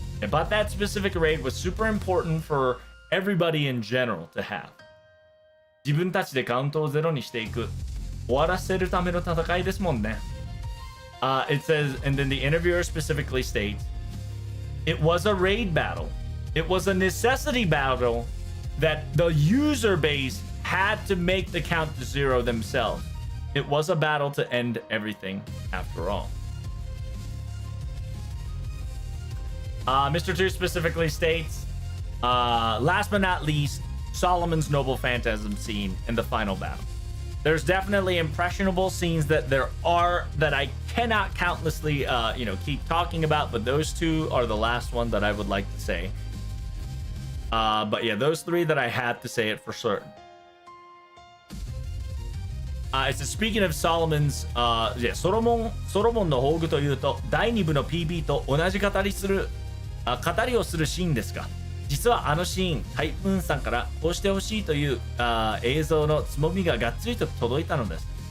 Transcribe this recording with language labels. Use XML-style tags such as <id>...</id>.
<en>But that specific raid was super important for everybody in general to have.</en> <ja>自分たちでカウントをゼロにしていく。終わらせるための戦いですもんね。</ja> <en>It says, and then the interviewer specifically states, it was a raid battle. It was a necessity battle that the user base had to make the count to zero themselves. It was a battle to end everything after all. Mr. 2 specifically states, last but not least, Solomon's Noble Phantasm scene in the final battle. There's definitely impressionable scenes that I cannot countlessly, keep talking about, but those two are the last one that I would like to say. But yeah, those three that I had to say it for certain. It's speaking of Solomon's,</en> <ja>ソロモンの宝具というと、第2部の PB と同じ語りをするシーンですが、実はあのシーン、タイプーンさんからこうしてほしいという映像のつもみががっつりと届いたのです。</ja>